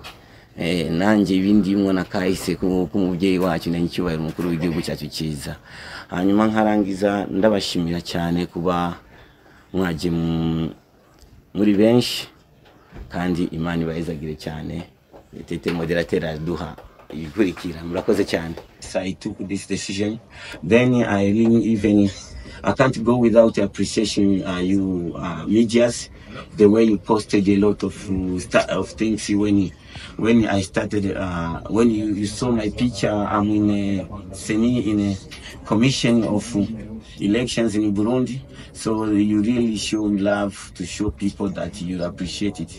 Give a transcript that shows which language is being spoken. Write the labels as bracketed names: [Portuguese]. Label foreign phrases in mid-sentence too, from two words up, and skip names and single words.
[Rundi] Nanje ibindimwo nakahise ku muvyeyi wacu n'icyubahiro mukuru w'igihugu cyacu cyiza. Hanyuma nkarangiza ndabashimira cyane kuba mwaje muri benshi kandi Imana ibayizagire cyane. Tete moderateur duha ikurikira murakoze cyane. [English] I took this decision, then I can't go without appreciation you medias, the way you posted a lot of things when I started. When you saw my picture, I'm in a commission of elections in Burundi, so you really show love to show people that you appreciate it.